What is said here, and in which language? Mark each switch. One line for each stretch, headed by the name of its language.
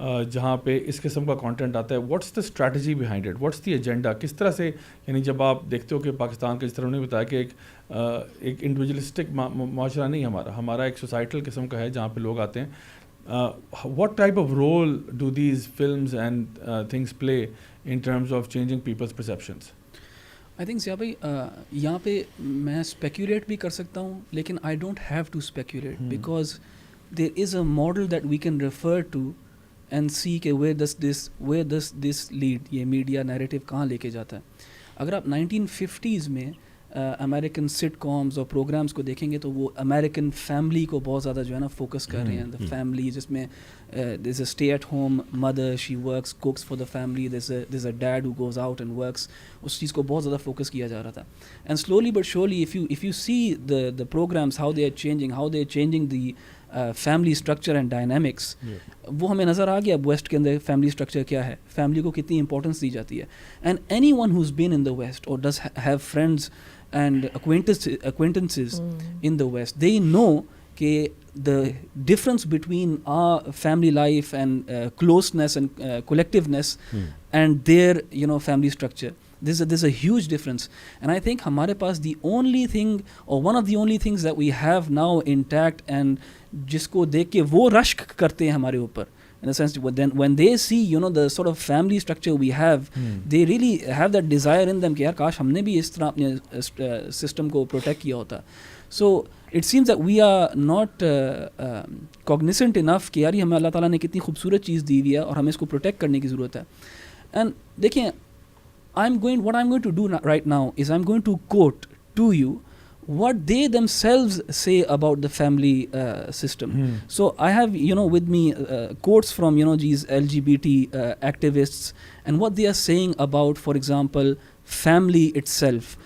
Urdu: جہاں پہ اس قسم کا کانٹینٹ آتا ہے,
English: what's the strategy behind it, what's the agenda,
Urdu: کس طرح سے, یعنی جب آپ دیکھتے ہو کہ پاکستان کا جس طرح انہوں نے بتایا کہ ایک انڈیویجولسٹک معاشرہ نہیں ہمارا ایک سوسائٹل قسم کا ہے جہاں پہ لوگ آتے ہیں,
English: what type of role do these films and things play in terms of changing people's perceptions? I think Zia بھائی
Urdu: یہاں پہ میں اسپیکولیٹ بھی کر سکتا ہوں, لیکن
English: I don't have to speculate because there is a model that we can refer to and see کہ where does this lead,
Urdu: یہ میڈیا نیریٹو کہاں لے کے جاتا ہے. اگر آپ 1950s میں امریکن سٹ کامز اور پروگرامس کو دیکھیں گے تو وہ امریکن فیملی کو بہت زیادہ جو ہے نا فوکس کر رہے ہیں.
English: the family جس میں there is a stay at home mother, she works cooks for the family, there is a dad who goes out and works,
Urdu: اس چیز کو بہت زیادہ فوکس کیا جا رہا تھا.
English: and slowly but surely if you see the programs how they are changing the family structure and dynamics,
Urdu: وہ ہمیں نظر آ گیا اب ویسٹ کے اندر فیملی اسٹرکچر کیا ہے, فیملی کو کتنی امپورٹنس دی جاتی ہے.
English: And anyone who's been in the West or does have friends and acquaintances in the West, they know کہ the difference between our family life and closeness and collectiveness and their family structure, there's a huge difference. And I think ہمارے پاس the only thing or one of the only things that we have now intact and
Urdu: جس کو دیکھ کے وہ رشک کرتے ہیں ہمارے اوپر,
English: in a sense when they see the sort of family structure we have, they really have that desire in them کہ
Urdu: یار کاش ہم نے بھی اس طرح اپنے سسٹم کو پروٹیکٹ کیا ہوتا.
English: So it seems that we are not cognizant enough
Urdu: کہ یار ہمیں اللہ تعالیٰ نے کتنی خوبصورت چیز دی ہوئی ہے اور ہمیں اس کو پروٹیکٹ کرنے کی ضرورت ہے.
English: And دیکھیں what I'm going to do right now is I'm going to quote to you what they themselves say about the family system. So I have with me quotes from these LGBT activists and what they are saying about, for example, family itself.